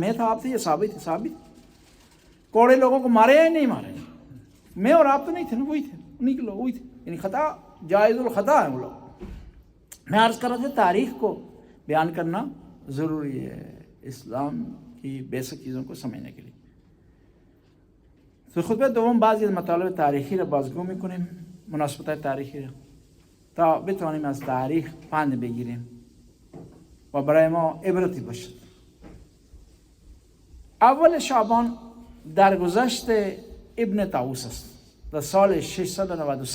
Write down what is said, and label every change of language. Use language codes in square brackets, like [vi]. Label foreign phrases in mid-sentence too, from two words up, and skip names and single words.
[ur] میں تھا، آپ تھے، یہ صحابی تھے؟ صحابی کوڑے لوگوں کو مارے یا نہیں مارے؟ میں اور آپ تو نہیں تھے نا، وہی تھے، انہیں کے لوگ وہی تھے، یعنی خطا، جائز الخطا ہے وہ لوگ۔ میں عرض کر رہا تھا تاریخ کو بیان کرنا ضروری ہے اسلام کی بیسک چیزوں کو سمجھنے کے لیے۔ [fa] تو خطبه دوم بعضی از مطالب تاریخی را بازگو میکنیم، مناسبت تاریخی را، تا بتوانیم از تاریخ پند بگیریم و برای ما عبرتی باشد. اول شعبان درگذشت ابن طاووس است، در سال 693.